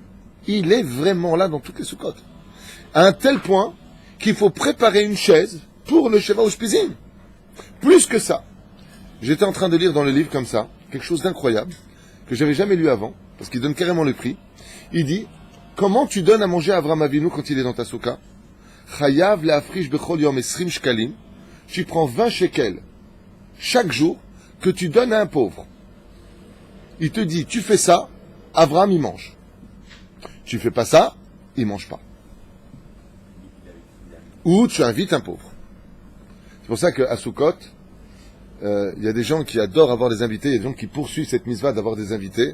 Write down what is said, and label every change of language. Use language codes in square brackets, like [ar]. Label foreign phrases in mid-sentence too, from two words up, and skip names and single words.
[fr] Il est vraiment là dans toutes les soukottes. À un tel point qu'il faut préparer une chaise pour le [he] שבע אושפיזין. [fr] Plus que ça. J'étais en train de lire dans le livre comme ça, quelque chose d'incroyable, que j'avais jamais lu avant, parce qu'il donne carrément le prix. Il dit, comment tu donnes à manger à Avraham Avinu quand il est dans ta souka? [he] חייב להפריש בכל יום עשרים שקלים. [fr] Tu prends 20 shekels chaque jour que tu donnes à un pauvre. Il te dit, tu fais ça, Avraham il mange. Tu fais pas ça, il mange pas. Ou tu invites un pauvre. C'est pour ça qu'à Soukot, il y a des gens qui adorent avoir des invités, il y a des gens qui poursuivent cette mitzvah d'avoir des invités.